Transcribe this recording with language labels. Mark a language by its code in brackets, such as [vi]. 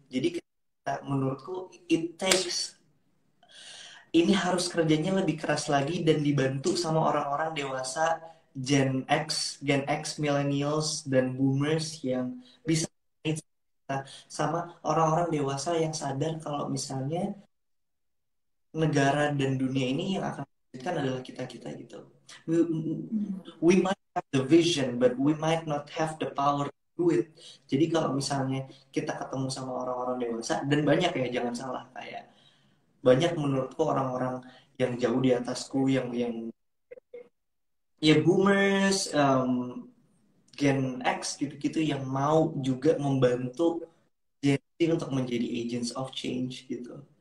[id] Jadi menurutku it takes, ini harus kerjanya lebih keras lagi dan dibantu sama orang-orang dewasa, Gen X, millennials dan boomers yang bisa sama orang-orang dewasa yang sadar kalau misalnya negara dan dunia ini yang akan melanjutkan adalah kita-kita gitu. [en] We might have the vision, but we might not have the power to do it. [id] Jadi kalau misalnya kita ketemu sama orang-orang dewasa, dan banyak ya, jangan salah, kayak banyak menurutku orang-orang yang jauh di atasku, yang ya boomers, Gen X gitu-gitu, yang mau juga membantu Gen Z untuk menjadi agents of change gitu.